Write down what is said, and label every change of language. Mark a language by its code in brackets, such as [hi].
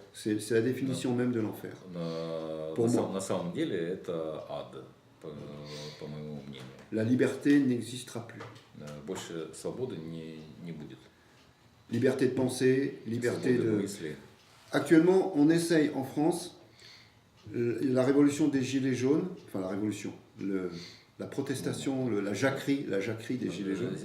[fr] C'est la définition même de l'enfer. Pour moi. [ru] На самом деле это ад, по моему мнению. [fr] La liberté n'existera plus. [ru] Больше свободы не будет. [fr] Liberté de penser, liberté [ru] Свободы [fr] de... [ru] мысли. [fr] Actuellement, on essaye en France, la révolution des Gilets jaunes, enfin la révolution, la protestation, la jacquerie des Gilets jaunes.